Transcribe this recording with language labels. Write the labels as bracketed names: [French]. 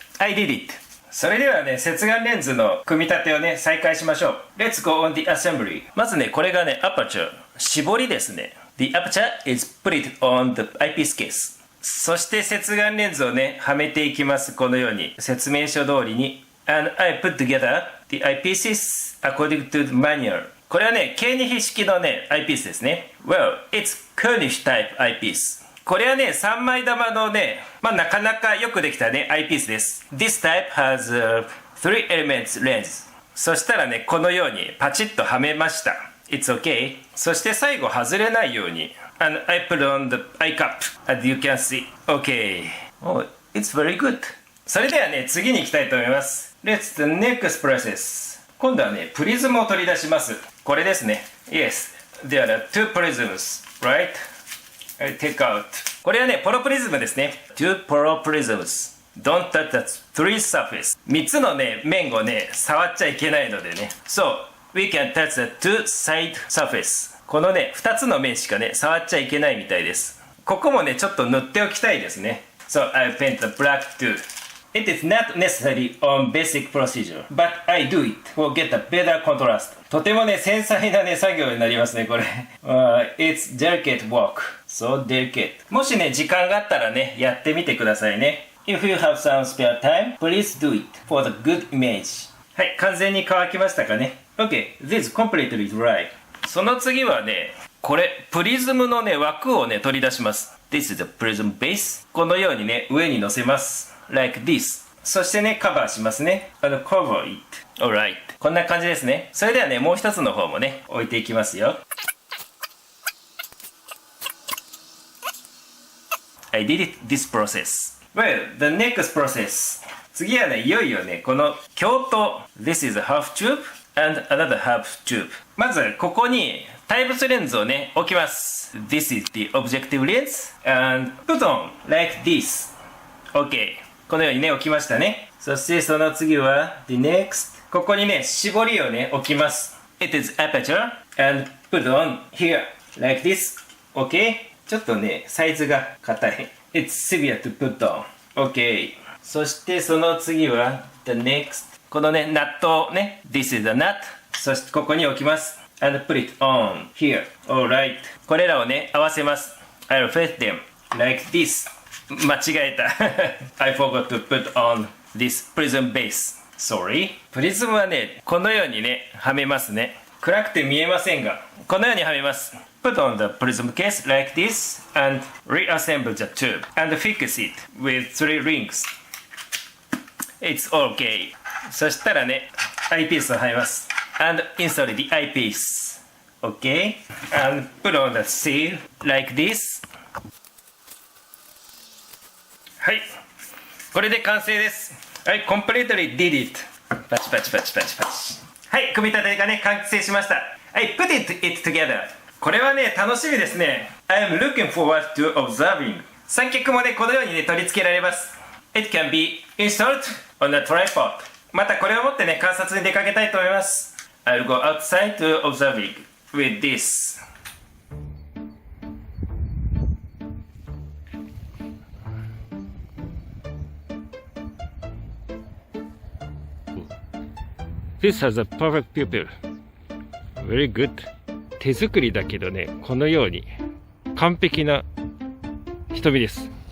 [English] I did it [Japanese] それではね接眼レンズの組み立てをね再開しましょう [English] Let's go on the assembly [Japanese] まずねこれがね aperture 絞りですね [English] The aperture is put on the eyepiece case [Japanese] そして接眼レンズをねはめていきますこのように説明書通りに [English] And I put together the eyepieces according to the manual [Japanese] これはね、K2 比式のね、アイピースですね。 [English] Well, it's Koenig type eyepiece. [Japanese] これはね、3枚玉のね、まあなかなかよくできたね、アイピースです。 [English] This type has three elements lens. [Japanese] そしたらね、このようにパチッとはめました。 [English] It's okay. [Japanese] そして最後外れないように。 [English] And I put on the eye cup, as you can see. Okay. Oh, it's very good. [Japanese] それではね、次に行きたいと思います。 [English] Let's the next process. [Japanese] 今度はね、プリズムを取り出します。これですね。 [English] Yes, there are two prisms, right? I take out. [Japanese] これはね、ポロプリズムですね。 [English] Two polo prisms. Don't touch the three surface. [Japanese] 3つのね、面をね、触っちゃいけないのでね。 [English] So, we can touch the two side surface. [Japanese] このね、2つの面しかね、触っちゃいけないみたいです。ここもねちょっと塗っておきたいですね。 [English] So I paint the black too. It is not necessary on basic procedure, but I do it for get a better contrast. [Japanese] とてもね繊細なね作業になりますねこれ。 [English] It's delicate work. So delicate. [Japanese] もしね時間があったらねやってみてくださいね。 [English] If you have some spare time, please do it for the good image. [Japanese] はい、完全に乾きましたかね。 [English] OK, this completely dry. [Japanese] その次はねこれプリズムのね枠をね取り出します。 [English] This is the prism base. [Japanese] このようにね上に乗せます [English] like this. [Japanese] そしてねカバーしますね。 [English] cover it. Alright. [Japanese] こんな感じですね。それではねもう一つの方もね置いていきますよ。 [English] I did it this process. Well, the next process. [Japanese] 次はねいよいよねこの鏡頭 [English] This is a half tube and another half tube. [Japanese] まずここに対物レンズをね置きます。 [English] This is the objective lens and put on like this. OK. [Japanese] このようにね置きましたね。そしてその次は [English] the next. [Japanese] ここにね絞りをね置きます。 [English] It is aperture and put on here like this. OK. [Japanese] ちょっとねサイズが硬い。 [English] It's severe to put on. OK. [Japanese] そしてその次は [English] the next. [Japanese] このねナットをね [English] This is the nut. [Japanese] そしてここに置きます。 [English] And put it on here. Alright. [Japanese] これらをね合わせます。 [English] I'll fit them like this. [Japanese] 間違えた [English] I forgot to put on this prism base. Sorry. [Japanese] プリズムはねこのようにねはめますね。暗くて見えませんがこのようにはめます。 [English] Put on the prism case like this and reassemble the tube and fix it with 3 rings. It's OK. [Japanese] そしたらねアイピースをはめます。 [English] And install the eyepiece. OK. And put on the seal like this. [Japanese] はい。これで完成です。 [English] はい、completely did it. [Japanese] パチパチパチパチパチ。はい、組み立てがね、完成しました。 [English] はい、put it together. [Japanese] これはね、楽しみですね。 [English] I am looking forward to observing. [Japanese] 三脚もね、このようにね、取り付けられます。 [English] It can be installed on a tripod. [Japanese] またこれを持ってね、観察に出かけたいと思います。 [English] I'll go outside to observing with this. This has a perfect pupil. Very good. [Japanese] 手作りだけどね、このように完璧な瞳です。